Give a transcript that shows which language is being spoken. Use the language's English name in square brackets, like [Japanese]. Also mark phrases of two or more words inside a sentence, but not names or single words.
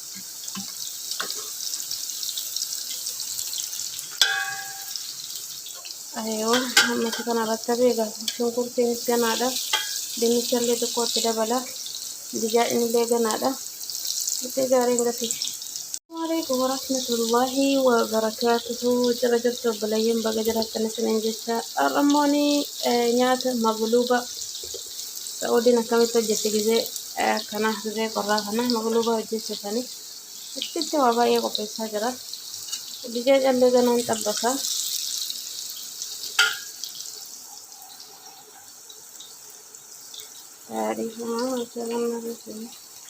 [Oromo] ayoo ammatti kana irratti beeka shunkurtiinis ganaadha dinnicha illee xiqqootti dabala bijaajni illee ganaadha itti gaariin gatii [Arabic] السلام عليكم ورحمة الله وبركاته. [Oromo] Jara-jartu balayyeen baga jiraattan isiniin jecha har'ammooni nyaata magluuba Saudi akkamitti hojjette gisee kana gisee qorraa kana magluuba hojjechiisanii itti waa baay'ee qopheessaa jira. [Arabic] الدجاج اللي أنا مطبخة تعرفوا مثلا